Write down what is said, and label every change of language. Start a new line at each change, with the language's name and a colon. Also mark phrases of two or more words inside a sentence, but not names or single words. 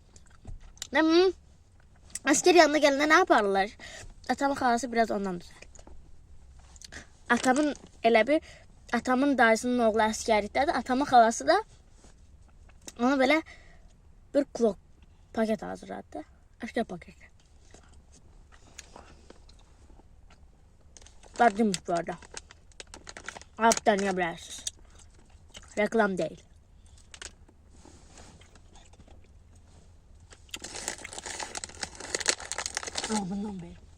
Azerbaijani: Əskər yanına gələndə nə yaparlar? Atamın xalası biraz ondan düzəldi. Atamın elə bir atamın dayısının oğlu əskərlikdədir. Atamın xalası da ona belə bir klok paket hazırladı. Əskər paketi.
Turkish: Dadlıymış bu arada. Alıp deneyebilirsiniz. Reklam değil. Ama bundan beri.